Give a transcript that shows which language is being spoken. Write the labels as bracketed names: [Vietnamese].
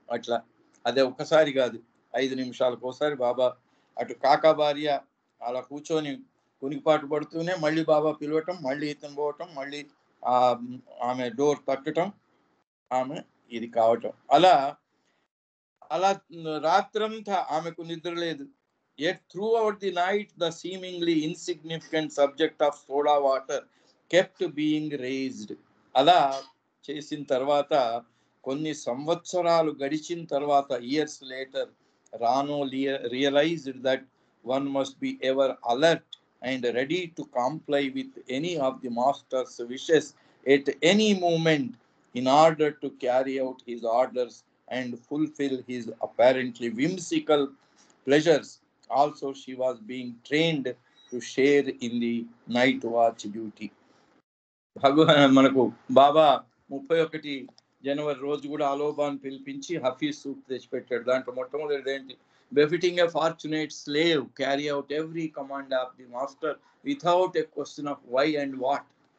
[Telugu] అట్లా అదే ఒక్కసారి కాదు, 5 నిమిషాలకు ఒకసారి బాబా అటు కాకా భార్య అలా కూర్చొని కునికిపాటు పడుతూనే మళ్ళీ బాబా పిలవటం, మళ్ళీ ఇతను పోవటం, మళ్ళీ ఆమె డోర్ తట్టడం, ఆమె ఇది కావటం. అలా అలా రాత్రంతా ఆమెకు నిద్ర లేదు. [English] Yet throughout the night the seemingly insignificant subject of soda water kept being raised. [Telugu] అలా చేసిన తర్వాత కొన్ని సంవత్సరాలు గడిచిన తర్వాత, [English] Years later, రానో realized that one must be ever alert and ready to comply with any of the master's wishes at any moment in order to carry out his orders and fulfill his apparently whimsical pleasures. Also, she was being trained to share in the night watch duty. [Telugu] మనకు బాబా 31 జనవరి రోజు కూడా అలోబాన్ పిలిపించి Hafeez soup తెచ్చిపెట్టాడు. దాంట్లో మొట్టమొదటి ఏంటి? [English] Befitting a fortunate slave carry out every command of the master without a question of why and what.